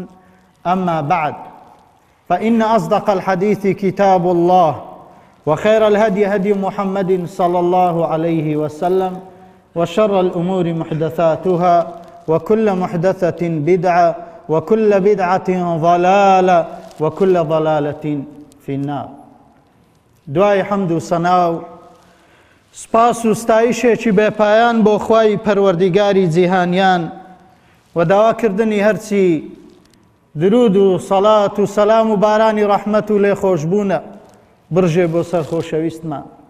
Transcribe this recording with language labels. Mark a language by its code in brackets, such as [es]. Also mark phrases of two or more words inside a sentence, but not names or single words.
[ar] أما بعد، فإن أصدق الحديث كتاب الله وخير الهدي هدي محمد صلى الله عليه وسلم وشر الأمور محدثاتها وكل محدثة بدعة وكل بدعة ضلالة وكل ضلالة في النار. [ckb] دوای حەمد و سەنا و سپاس و ستایشێکی بێپایان بۆ خوای پەروەردیگاری جیهانیان و داواکردنی هەرچی درود و سەڵات و سەلام و بارانی ڕەحمەت و لێخۆشبوونە برژێ بۆ سەر خۆشەویستمان.